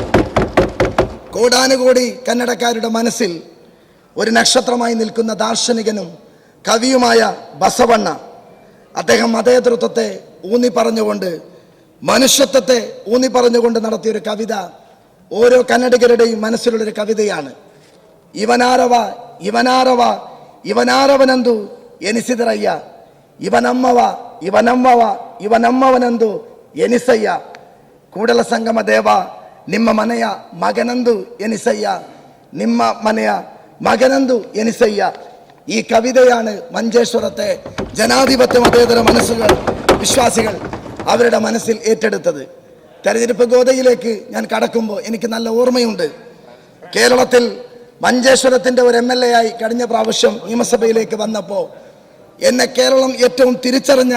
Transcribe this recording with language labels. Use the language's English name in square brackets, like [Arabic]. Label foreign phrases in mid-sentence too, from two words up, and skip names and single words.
[Malayalam] കോടാനുകോടി കന്നഡക്കാരുടെ മനസ്സിൽ ഒരു നക്ഷത്രമായി നിൽക്കുന്ന ദാർശനികനും കവിയുമായ ബസവണ്ണ, അദ്ദേഹം മതേതൃത്വത്തെ ഊന്നി പറഞ്ഞുകൊണ്ട്, മനുഷ്യത്വത്തെ ഊന്നി പറഞ്ഞുകൊണ്ട് നടത്തിയൊരു കവിത ഓരോ കന്നഡിഗരുടെയും മനസ്സിലുള്ളൊരു കവിതയാണ്. [Kannada] ಇವನಾರವ ಇವನಾರವ ಇವನಾರವನೆಂದು ಎನಿಸಿದರಯ್ಯ, ಇವನಮ್ಮವ ಇವನಮ್ಮವ ಇವನಮ್ಮವನೆಂದು ಎನಿಸಯ್ಯ, ಕೂಡಲ ಸಂಗಮ ದೇವ ನಿಮ್ಮ ಮನೆಯ ಮಗನೆಂದು ಎನಿಸಯ್ಯ, ನಿಮ್ಮ ಮನೆಯ ಮಗನೆಂದು ಎನಿಸಯ್ಯ. [Malayalam] ഈ കവിതയാണ് മഞ്ചേശ്വരത്തെ ജനാധിപത്യ മതേതര മനസ്സുകൾ, വിശ്വാസികൾ അവരുടെ മനസ്സിൽ ഏറ്റെടുത്തത്. തെരഞ്ഞെടുപ്പ് ഗോതയിലേക്ക് ഞാൻ കടക്കുമ്പോൾ എനിക്ക് നല്ല ഓർമ്മയുണ്ട്. കേരളത്തിൽ മഞ്ചേശ്വരത്തിൻ്റെ ഒരു MLA ആയി കഴിഞ്ഞ പ്രാവശ്യം നിയമസഭയിലേക്ക് വന്നപ്പോൾ എന്നെ കേരളം ഏറ്റവും തിരിച്ചറിഞ്ഞ